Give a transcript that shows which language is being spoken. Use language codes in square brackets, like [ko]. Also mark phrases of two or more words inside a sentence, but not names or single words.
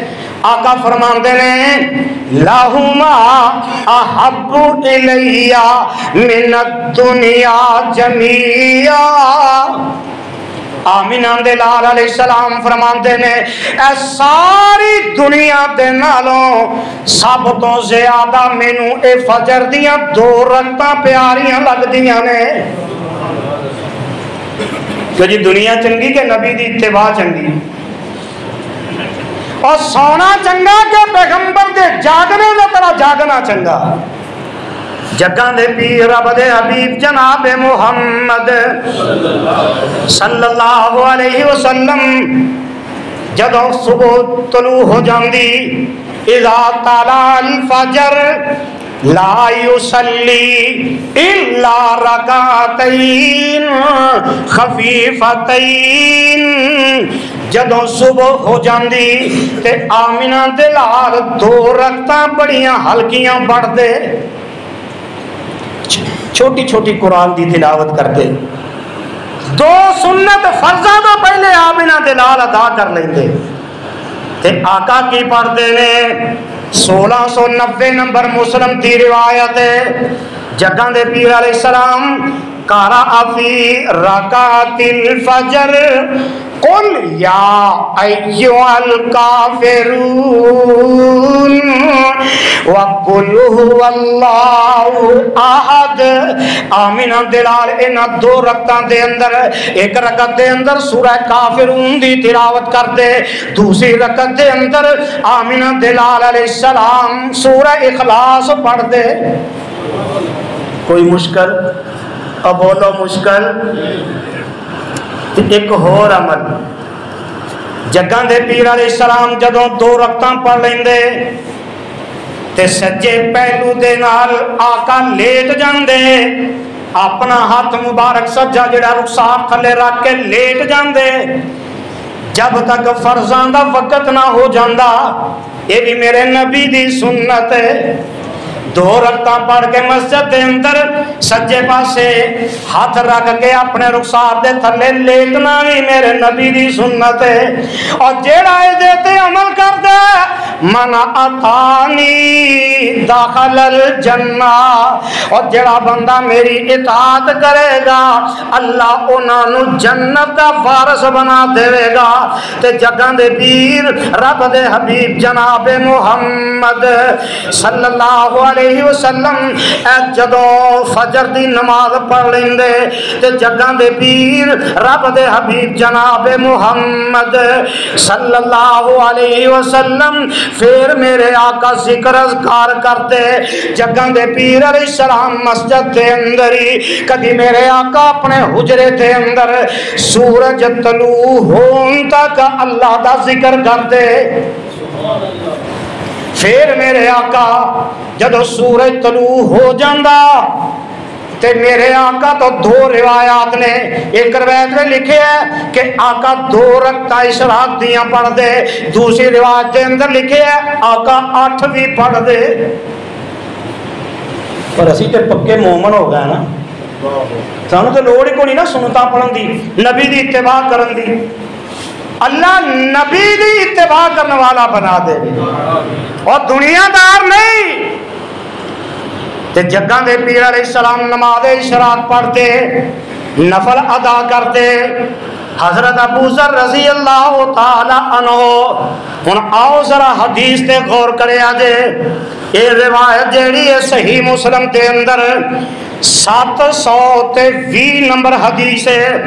[pa] آقا فرماندے نے [ar] لہما احب الی من الدنیا جمیعا۔ [pa] آمینہ دے لال علیہ السلام فرماندے نے اے ساری دنیا دے نالوں سب تو زیادہ مینوں اے فجر دیاں 2 رکعتاں پیاریاں لگ دیاں نے۔ کہ جی دنیا چنگی کہ نبی دی اتباع چنگی، اور سونا چنگا کہ پیغمبر دے جاگنے دے طرح جاگنا چنگا۔ جگہ دے پیر رب دے حبیب جناب محمد صلی اللہ علیہ وسلم جدو صبح طلوع ہو جاندی [ar] اذا طلع الفجر لا یصلی الا رکعتین خفیفتین۔ [pa] جدو صبح ہو جاندی تے آمینہ دلال 2 رکعتاں بڑیاں ہلکیاں پڑھ دے، چھوٹی چھوٹی قرآن دی تلاوت کر دے، 2 سنت فرضاں تو پہلے آمینہ دلال ادا کر لیندے تے آقا کی پڑھ دے نے 1690 نمبر مسلم دی روایت ہے۔ جگہ دے پیر علیہ السلام [ar] قرأ فی رکعت الفجر قل یا ایھا الکافرون وقل هو اللہ احد۔ [pa] آمینہ دلال انہاں 2 رکعتاں دے اندر، ایک رکعت دے اندر سورہ کافرون دی تلاوت کر دے، دوسری رکعت دے اندر آمینہ دلال علیہ السلام سورہ اخلاص پڑھ دے۔ [ur] کوئی مشکل؟ اب بولو مشکل؟ [pa] ایک اور عمل جگہ دے پیر علیہ السلام جدوں 2 رکعتاں پڑھ لیندے تے سجے پہلو دے نال آقا لیٹ جاندے، اپنا ہاتھ مبارک سجا جڑا رخسار تھلے رکھ کے لیٹ جاندے جب تک فرضاں دا وقت نہ ہو جاندا۔ یہ بھی میرے نبی دی سنت ہے، دو رکعتاں پڑھ کے مسجد دے اندر سجے پاسے ہاتھ رکھ کے اپنے رخسار دے تھلے لیٹنا بھی میرے نبی دی سنت ہے۔ اور جیڑا اے تے عمل کر دے [ar] من اطاعنی داخل الجنہ، [pa] اور جیڑا بندہ میری اطاعت کرے گا اللہ انہاں نو جنت دا وارث بنا دے گا۔ تے جگاں دے پیر رب دے حبیب جناب محمد صلی اللہ علیہ وسلم جدوں فجر دی نماز پڑھ لیندے تے جگاں دے پیر رب دے حبیب جناب محمد صلی اللہ علیہ وسلم پھر میرے آقا ذکر اذکار کرتے جگاں دے پیر علیہ السلام مسجد دے اندر ہی کبھی میرے آقا اپنے حجرے دے اندر سورج طلوع ہون تک اللہ دا ذکر کرتے۔ پھر میرے آقا جدو سورج طلوع ہو جاندہ تے میرے آقا تو دو روایات نے، ایک روایت میں لکھے ہے کہ آقا 2 رکعتاں اشراق دیاں پڑھ دے، دوسری روایت کے اندر لکھے ہے آقا 8 بھی پڑھ دے۔ پر اسی تے پکے مومن ہو گئے نا، سانو تے لوڑ ہی کوئی نہیں نا سنتا پڑھن دی، نبی دی اتباع کرن دی۔ اللہ نبی دی اتباع کرنے والا بنا دے اور دنیا دار نہیں۔ تے جگاں دے پیر علیہ السلام نماز اشراق پڑھتے نفل ادا کرتے۔ حضرت ابو ذر رضی اللہ تعالی عنہ ہن آؤ ذرا حدیث تے غور کرے آجے، یہ روایت جیڑی ہے صحیح مسلم تے اندر 720 نمبر حدیث ہے۔